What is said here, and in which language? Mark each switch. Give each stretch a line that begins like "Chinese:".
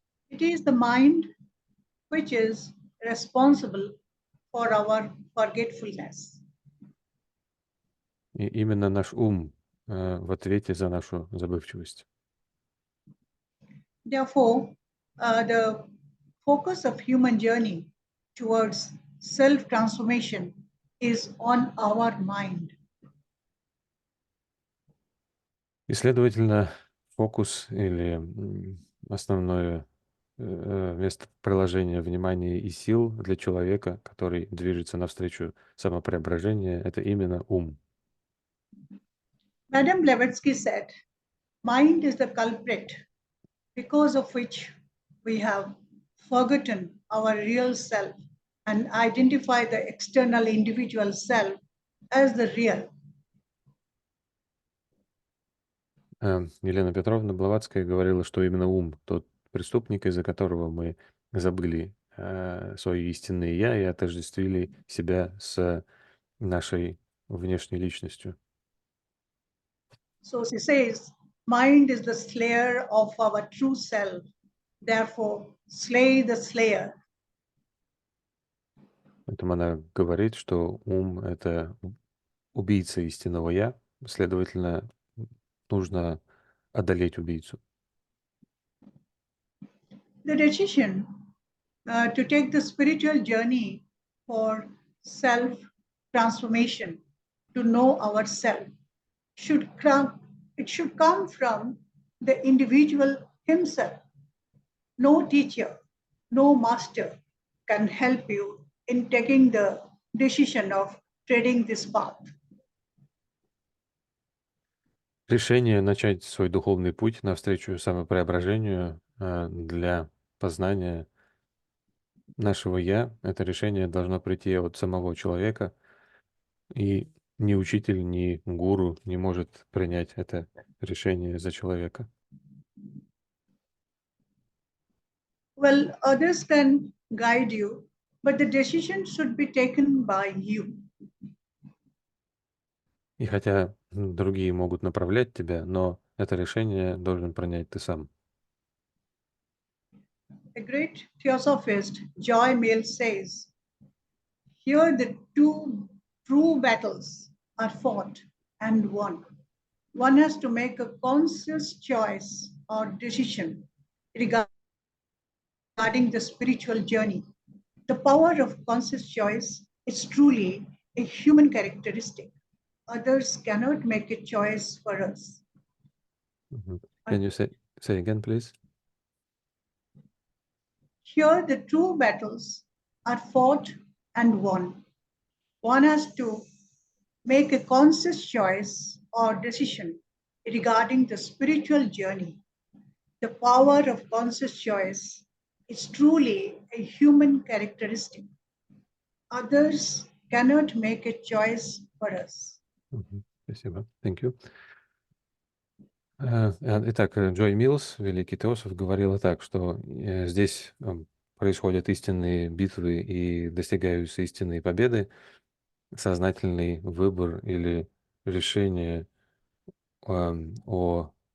English: It is the mind which is responsible for our forgetfulness.
Russian: И именно наш ум в ответе за нашу забывчивость.
English: Therefore, the focus of human journey towards self-transformation is on our mind.
Russian: И, следовательно, фокус или основное место приложения внимания и сил для человека, который движется навстречу самопреображению, это именно ум.
English: Madame Blavatsky said, mind is the culprit because of which we have forgotten our real self and identify the external individual self as the real.
Russian: Елена Петровна Блаватская говорила, что именно ум тот преступник, из-за которого мы забыли свое истинное «я» и отождествили себя с нашей внешней личностью.
English: So she says, mind is the slayer of our true self. Therefore, slay the slayer.
Russian: Поэтому она говорит, что ум — это убийца истинного «я», следовательно, нужно одолеть убийцу.
English: The decision to take the spiritual journey for self-transformation, to know ourselves, should come from the individual himself. No teacher, no master can help you in taking the decision of treading this path.
Russian: Решение начать свой духовный путь навстречу самопреображению для познания нашего «я», это решение должно прийти от самого человека, и ни учитель, ни гуру не может принять это решение за человека.
English: Well, others can guide you, but the decision should be taken by you.
Russian: И хотя другие могут направлять тебя, но это решение должен принять ты сам.
English: The great Theosophist Joy Mill says, here the two true battles are fought and won. One has to make a conscious choice or decision regarding the spiritual journey. The power of conscious choice is truly a human characteristic. Others cannot make a choice for us. Can you say again, please? Here the true battles are fought and won. One has to make a conscious choice or decision regarding the spiritual journey. The power of conscious choice is truly a human characteristic. Others cannot make a choice for us.
Russian: Спасибо.
English: Thank you.
Russian: Итак, Джой Миллс, великий теософ, говорила так, что здесь происходят истинные битвы и достигаются истинные победы, сознательный выбор или решение о